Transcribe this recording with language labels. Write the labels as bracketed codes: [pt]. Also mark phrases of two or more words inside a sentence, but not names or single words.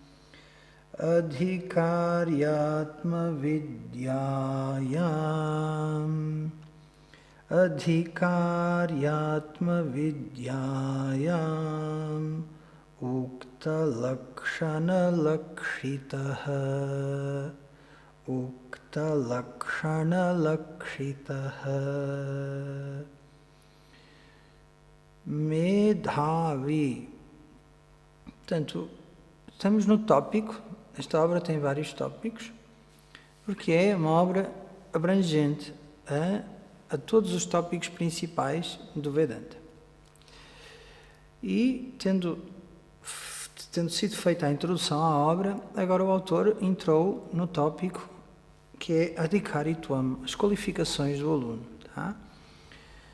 [sa] Adhikaryatma Vidyayam Adhikaryatma Vidyayam Ukta Lakshana Lakshitaha Ukta Lakshana Lakshitaha Medhavi. [pt] Portanto, estamos no tópico. Esta obra tem vários tópicos, porque é uma obra abrangente a todos os tópicos principais do Vedanta. E, tendo sido feita a introdução à obra, agora o autor entrou no tópico que é Adhikaritvam, as qualificações do aluno.